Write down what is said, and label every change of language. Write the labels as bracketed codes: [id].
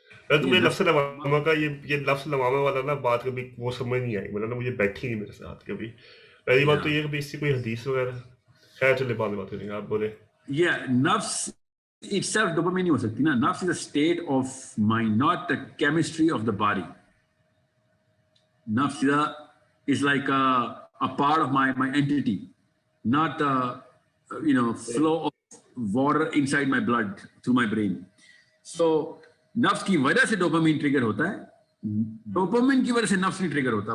[ur] مجھے لفظ لوامہ کا یہ لفظ لوامہ والا نا بات کبھی وہ سمجھ نہیں آئی, مطلب مجھے بیٹھی نہیں میرے ساتھ کبھی. پہلی بات تو یہ کہ اس سے کوئی حدیث وغیرہ, خیر چلے بعد میں بات کریں گے, آپ بولے. نفس itself ڈوپامین نہیں ہو سکتی نا. [en] نفس is a state of mind, not the chemistry of the body. نفس is like a part of my entity, not flow of water inside my blood through my brain. [ur] So نفس کی وجہ سے dopamine trigger ہوتا ہے, dopamine کی وجہ سے نفس نہیں ٹریگر ہوتا.